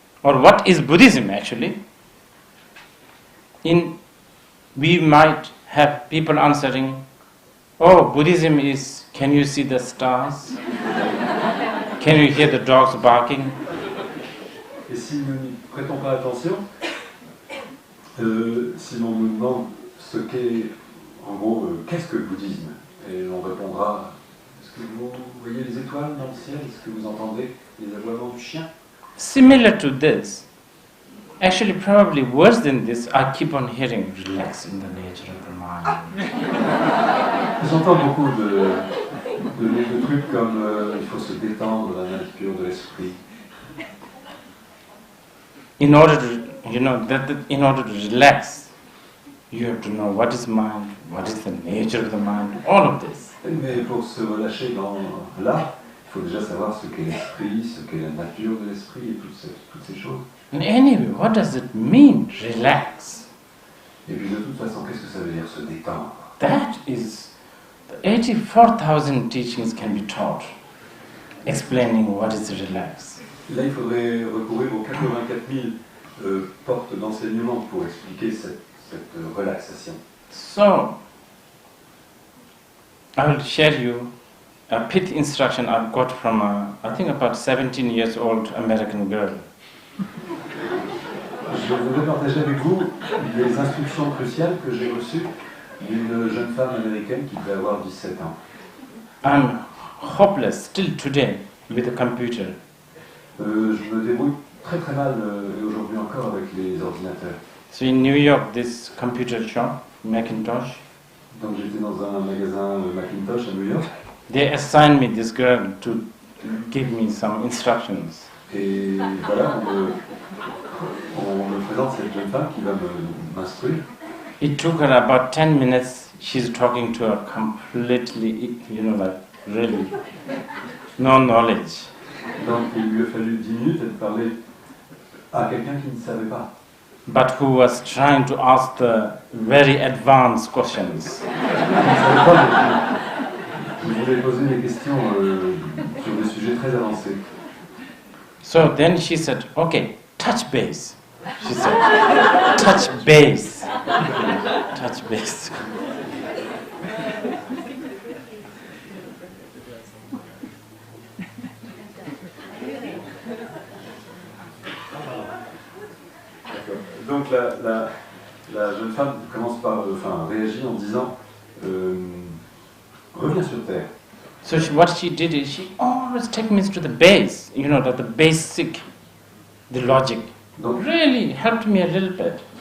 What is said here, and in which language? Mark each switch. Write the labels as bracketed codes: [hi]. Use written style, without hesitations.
[en] Or what is Buddhism actually? We might have people answering, oh, Buddhism is, can you see the stars? Can you hear the dogs barking? [fr] Et si nous n'y prêtons pas attention, si l'on nous demande ce qu'est, en gros, qu'est-ce que le bouddhisme, et on répondra, est-ce que vous voyez les étoiles dans le ciel? Est-ce que vous entendez les aboiements du chien? [en] Similar to this, actually probably worse than this, I keep on hearing, relax in the nature of the mind. [fr] J'entends beaucoup de trucs comme il faut se détendre dans la nature de l'esprit. [en] In order to, in order to relax, you have to know what is mind, what is the nature of the mind, all of this. [fr] Mais pour se relâcher dans là, il faut déjà savoir ce qu'est l'esprit, ce qu'est la nature de l'esprit et toutes ces choses. [en] And anyway, what does it mean, relax? [fr] Et puis de toute façon, qu'est-ce que ça veut dire se détendre? [en] That is, 84,000 teachings can be taught, explaining what is relax. [fr] Là, il faudrait recourir aux 84 000 portes d'enseignement pour expliquer cette relaxation. [en] So, I will share you a pith instruction I've got from I think about 17 years old American girl. [fr] Je voudrais partager avec vous les instructions cruciales que j'ai reçues d'une jeune femme américaine qui devait avoir 17 ans. [en] I'm hopeless still today with the computer. [fr] Je me débrouille très très mal et aujourd'hui encore avec les ordinateurs. [en] So in New York, this computer shop, Macintosh, [fr] Donc j'étais dans un magasin Macintosh à New York. [en] They assigned me this girl to give me some instructions. [fr] Et voilà, on me présente cette jeune femme qui va m'instruire. [en] It took her about 10 minutes. She's talking to her completely, like really no knowledge. [fr] Donc il lui a fallu 10 minutes, elle parlait à quelqu'un qui ne savait pas. [en] But who was trying to ask the very advanced questions. [fr] Vous voulez poser des questions sur des sujets très avancés. [en] So then she said, okay, touch base. She said, touch base. Touch base. [fr] Donc la jeune femme commence par, réagit en disant reviens sur terre. [en] So what she did is she always take me to the base, the basic, the logic. [fr] Donc, [en] really helped me a little bit.